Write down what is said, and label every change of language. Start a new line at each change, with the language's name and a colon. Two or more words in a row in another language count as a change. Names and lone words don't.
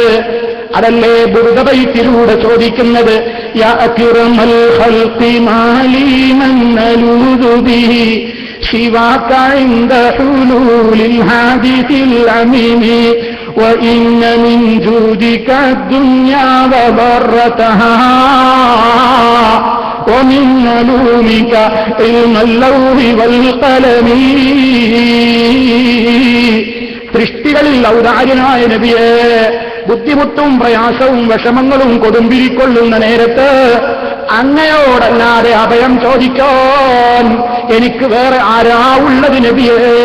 Malayalam: അതല്ലേ ബുർദ ബൈത്തിലൂടെ ചോദിക്കുന്നത്,
Arabic: يا أكرم الخلق ما لي من ألوذ به سواك عند حلول الحادث العمم وإن من جودك الدنيا وضرتها ومن علومك علم اللوح والقلم.
Malayalam: സൃഷ്ടികളിൽ ഔദാര്യനായ നബിയെ, ബുദ്ധിമുട്ടും പ്രയാസവും വിഷമങ്ങളും കൊടുമ്പിരിക്കൊള്ളുന്ന നേരത്ത് അങ്ങയോടല്ലാതെ അഭയം ചോദിക്കാൻ എനിക്ക് വേറെ ആരാ ഉള്ളത് നബിയേ?